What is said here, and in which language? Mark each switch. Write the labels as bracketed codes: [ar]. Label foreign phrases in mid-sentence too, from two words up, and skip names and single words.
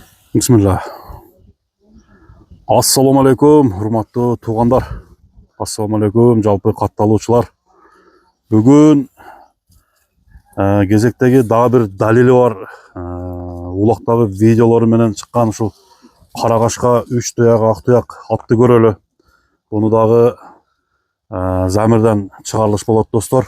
[ky] Bismillah. [ar] السلام عليكم, [ky] урматтуу туугандар. [ar] السلام عليكم, [ky] жалпы катталуучулар. Бүгүн кезектеги дагы бир далили бар. Улактагы видеолору менен чыккан ушул Карагашка 3 туяк, ак туяк атты көрөлү. Буну дагы Замирден чыгарылыш болот достор.